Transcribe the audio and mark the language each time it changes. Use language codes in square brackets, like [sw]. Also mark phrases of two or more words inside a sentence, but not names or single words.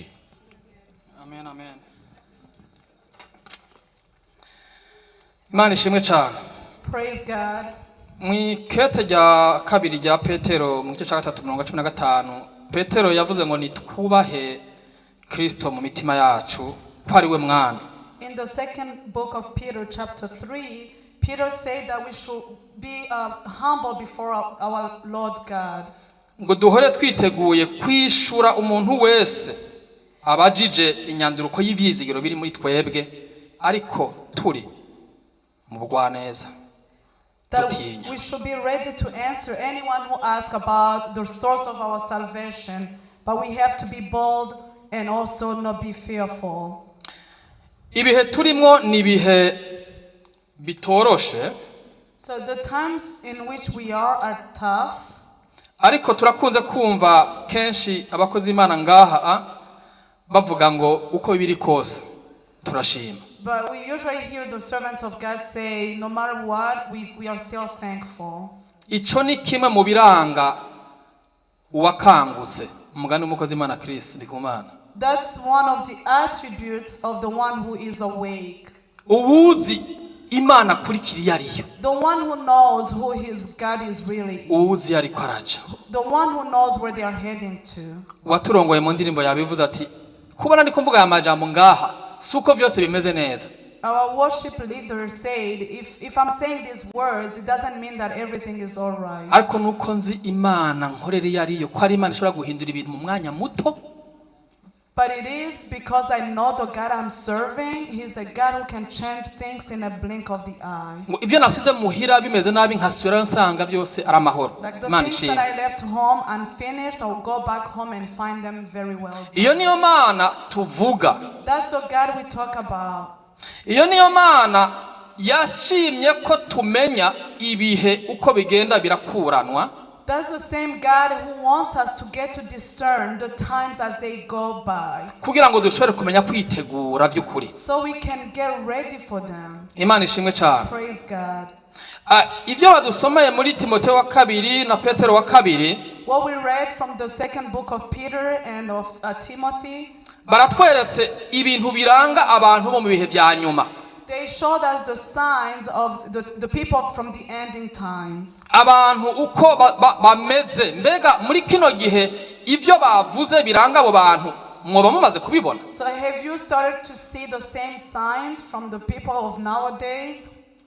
[rn] Amen, amen. Imana ishimwe cyane. [en] Praise God. [rn] Mwikete rya kabiri rya Petero mu gice cya gatatu umurongo wa 15, Petero yavuze ngo nitwubahe Kristo mu mitima yacu ko ari we mwana. [en] In the second book of Peter chapter 3, Peter said that we should be humble before our Lord God. [rn] Ngo duhore twiteguye kwishura umuntu wese abajije inyanduruko y'ivyizigiro biri muri twebwe, ariko turi mu bugwaneza. [en] That we should be ready to answer anyone who asks about the source of our salvation, but we have to be bold and also not be fearful. [rn] Ibihe turimo ni bihe bitoroshe. [en] So the times in which we are tough. [rn] Ariko turakunze kumva kenshi abakozi Imana ngaha bavuga ngo uko biri kose turashima. [en] But we usually hear the servants of God say, no matter what, we are still thankful. [rn] Ico ni kimwe mu biranga uwakangutse umugani w'umukozi Imana Chris Ndikumana. [en] That's one of the attributes of the one who is awake. [rn] Uwuzi Imana kuri kiri yariyo. [en] The one who knows who his God is really. [rn] Uwuzi yariko araca. [en] The one who knows where they are heading to. [rn] Waturongoye mu ndirimbo yabivuze ati kubona ndiko mvuga amajambo ngaha suko vyose bimeze neza. [en] Our worship leader said, if I'm saying these words, it doesn't mean that everything is all right. [rn] Ariko nuko nzi Imana nkorere yariyo ko ari Imana ishobora guhindura ibintu mu mwanya muto. [en] But it is because I know the God I'm serving. He's a God who can change things in a blink of the eye. [rn] Ivyo nasize muhira bimeze nabi nkasubira nsanga byose ari amahoro. [en] Like the [rn] Imana [en] things [rn] ishimwe. [en] that I left home unfinished, I'll go back home and find them very well done. [rn] Iyo niyo Mana tuvuga. [en] That's the God we talk about. [rn] Iyo niyo Mana yashimye ko tumenya ibihe uko bigenda birakuranwa. [en] That's the same God who wants us to get to discern the times as they go by. [rn] Kugira ngo dushobore kumenya kwitegura by'ukuri. [en] So we can get ready for them. [rn] Imana ishimwe cyane. [en] Praise God. [rn] Ivyo badusomeye muri Timotheo wa kabiri na Petero wa kabiri. [en] What we read from the second book of Peter and of Timothy. [rn] Baratweretse ibintu biranga abantu bo mu bihe vya nyuma. [en] They showed us the signs of the people from the ending times. [rn] Abantu uko bameze mbega muri kino gihe ivyo bavuze biranga abo bantu mwoba mumaze kubibona. [en] So have you started to see the same signs from the people of nowadays?